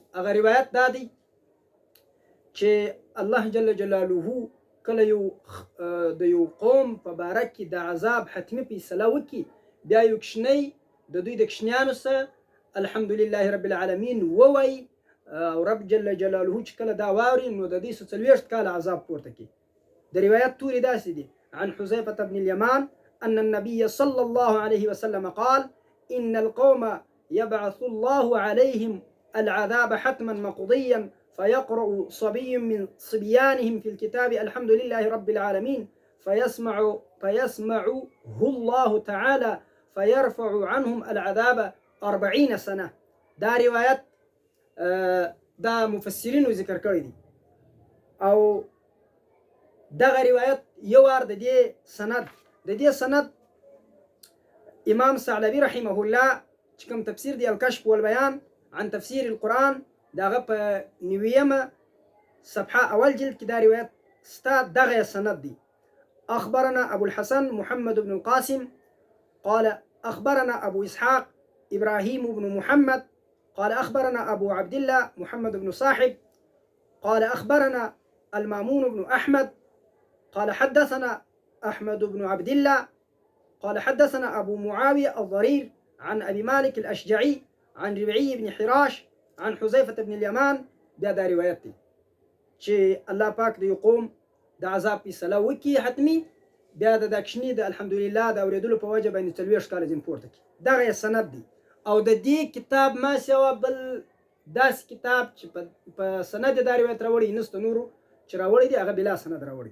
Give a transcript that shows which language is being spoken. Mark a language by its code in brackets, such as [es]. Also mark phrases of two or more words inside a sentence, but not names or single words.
[ps] هغه روایت دا دی چې الله [ar] جل جلاله [ps] کله د یو قوم په باره کې د عذاب حتمي فیصله وکړي، بیا یو کشنی د دوی د کشنیانو سره [ar] الحمدلله رب العالمین [ps] ووایي، او رب [ar] جل جلاله [ps] چې کله دا واوري نو د دې 40 کاله عذاب پورته کړي. د روایت تورې داسې دي: [ar] عن حذیفة بن اليمان أن النبي صلى الله عليه وسلم قال إن القوم يبعث الله عليهم العذاب حتما مقضيا فيقرأ صبي من صبيانهم في الكتاب الحمد لله رب العالمين فيسمعه الله تعالى فيرفع عنهم العذاب 40 سنة. [ps] دا روایت دا مفسرینو ذکر کړی دي، او دغه روایت یو وار د دې سند امام ثعلبي [ar] رحمه الله [ps] چې کوم تفسیر دی الکشف والبیان عن تفسیر القرآن، دغه په 90 صفحه اول جلد کې دا روایت ستا دغه سند دی. [ar] اخبرنا ابو الحسن محمد بن القاسم قال اخبرنا ابو اسحاق ابراهيم بن محمد قال اخبرنا ابو عبد الله محمد بن صاحب قال اخبرنا المامون بن احمد قال حدثنا احمد بن عبد الله قال حدثنا ابو معاويه الضرير عن ابي مالك الاشجعي عن ربعي بن حراش عن حذيفة بن اليمان. [ps] بیا دا روایت دی چې الله پاک د یو قوم د عذاب فیصله وکړي حتمي، بیا د دکشنی د الحمدلله د اورېدلو په وجه باندې 40 کاله ځین پورته کړي. دغه سند دی. او د دې کتاب ما سوا بل داس کتاب چې په سند دا روایت راوړي نسته، نورو چې راوړي دي هغه بلا سند راوړي.